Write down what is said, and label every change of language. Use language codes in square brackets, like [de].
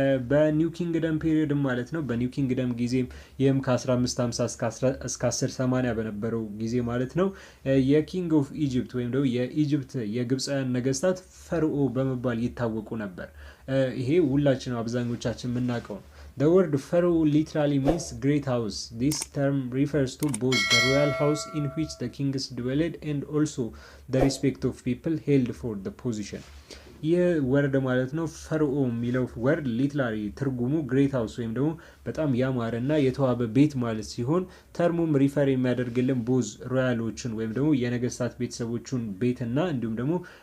[am] በኒው ኪንግደም ፔሪድ ማለት ነው። በኒው ኪንግደም ጊዜም ይህም ከ1550 እስከ 1080 በነበረው ጊዜ ማለት ነው የኪንግ ኦፍ ኢጅፕት ወይም ደግሞ የኢጅፕት የግብፃውያን ነገስታት ፈርዖ በመባል ይታወቁ ነበር። ይሄ ሁላችን አብዛኞቻችን የምናውቀው ነው። [en] The word pharaoh literally means great house. This term refers to both the royal house in which the kings dwelled and also the respect of people held for the position. [am] ይህ ወርድ ማለት ነው ፈርዖ የሚለው ወርድ ሊትራሊ ትርጉሙ ግሬት ሃውስ ወይም ደግሞ በጣም ያማረና የተዋበ ቤት ማለት ሲሆን ተርሙም ሪፈር የሚያደርግልን ቦዝ ሮያሎችን ወይም ደግሞ የነገስታት ቤተሰቦቹን ቤትና እንዲሁም ደግሞ